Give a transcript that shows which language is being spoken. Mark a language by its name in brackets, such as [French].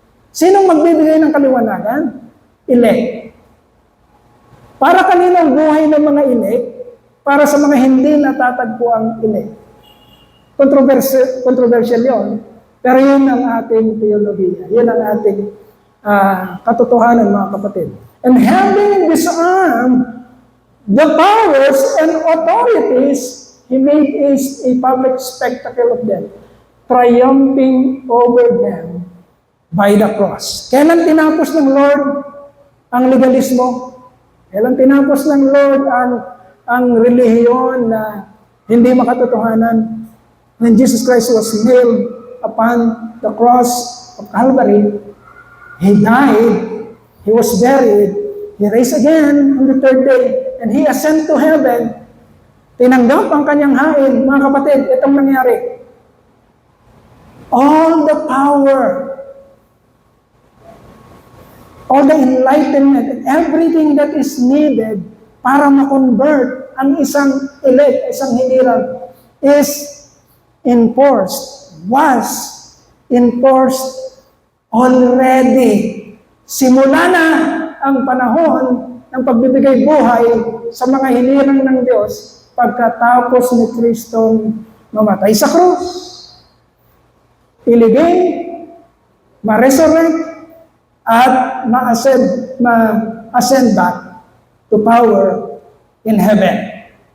[Filipino] Sinong magbibigay ng kaliwanagan? Elect. Para kanino ang buhay ng mga elect? Para sa mga hindi natatagpo ang elect. Controversial yun. Pero yun ang ating theology. Yun ang ating katotohanan, mga kapatid. [English] And having disarmed the powers and authorities, He made a public spectacle of them, triumphing over them by the cross. [Filipino] Kailan tinapos ng Lord ang legalismo? Kailan tinapos ng Lord ang relihiyon na hindi makatotohanan? [English] When Jesus Christ was nailed upon the cross of Calvary, He died, He was buried, He raised again on the third day, and He ascended to heaven. [Filipino] Tinanggap ang kanyang hain. Mga kapatid, itong nangyari. [English] All the power, all the enlightenment, everything that is needed [Filipino] para ma-convert ang isang elect, isang hinirang, [English] is enforced, was enforced already. [Filipino] Simula na ang panahon ng pagbibigay buhay sa mga hinirang ng Diyos pagkatapos ni Kristong mamatay sa krus. Iligay, ma-resurrect, at ma-ascend back to power in heaven.